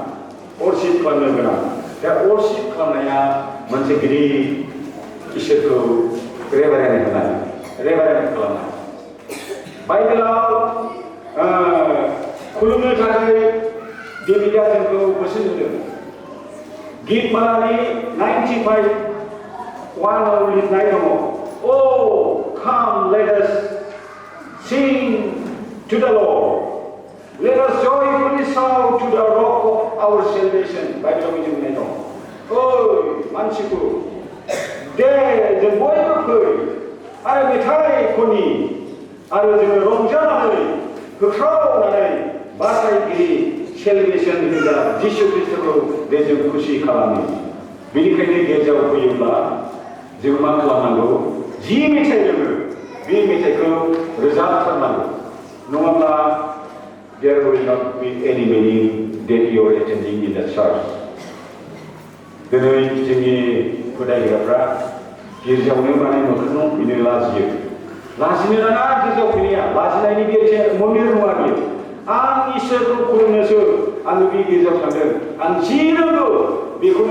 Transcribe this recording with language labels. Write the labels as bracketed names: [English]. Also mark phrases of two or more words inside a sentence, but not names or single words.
[Bodo] दा अरसिप खालामनाया मोनसे गिदिर इसोरखौ रेभारेन्ड खालामनाय बाइबेलाव खुलुमनो थाखाय डेभिडआ जोंखौ बोसोन होदों गितमालानि 95 1आव लिरनाय दङ [English] Oh, come, let us sing to the Lord. Let us joyfully shout to the rock of our salvation. [Bodo] बाइबेलाव बिदि बुंनाय दं ओइ मानसिफोर दे जों बयबो फै आरो मेथाइ खनि आरो जोङो रंजानानै होख्रावनानै बासायगिरि सेलिब्रेसन होग्रा जिसु ख्रिस्टखौ दे जों खुसि खालामो बेनिखायनो गिर्जायाव फैयोब्ला जों मा खालामनांगौ जि मेथाइ रोङो बे मेथाइखौ रोजाबथारनांगौ नङाब्ला [English] there will not be any meaning that you are attending in the church [Bodo] दिनै जोंनि फोथायग्राफ्रा गिर्जायावनो माने मोखाङाव फैनो लाजिनो नाङा गिर्जायाव फैनाया लाजिनायनि बे मन्दिर नङा बियो आं इसोरखौ खुलुमनोसो आङो बे गिर्जायाव थांदों आं जि रोंगौ बेखौनो